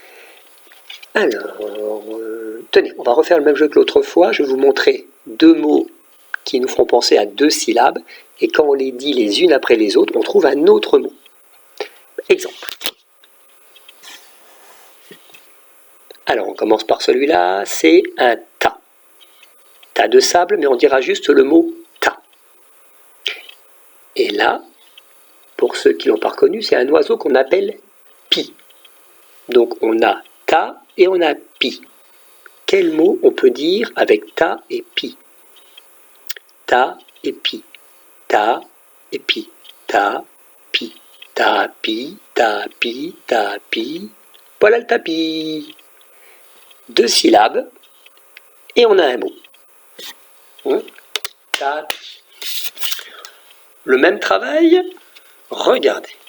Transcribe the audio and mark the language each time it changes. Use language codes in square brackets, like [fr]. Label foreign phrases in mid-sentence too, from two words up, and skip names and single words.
[fr] Alors, tenez, on va refaire le même jeu que l'autre fois. Je vais vous montrer 2 mots qui nous feront penser à 2 syllabes. Et quand on les dit les unes après les autres, on trouve un autre mot. Exemple. Alors, on commence par celui-là, c'est un tas. Tas de sable, mais on dira juste le mot tas. Et là, pour ceux qui ne l'ont pas reconnu, c'est un oiseau qu'on appelle pie. Donc, on a tas et on a pie. Quel mot on peut dire avec tas et pie? Tas et pie. Tas et pie. Tas, pie. Tapis, tapis, tapis. Voilà le tapis. 2 syllabes et on a un mot. Tapis. Le même travail, regardez.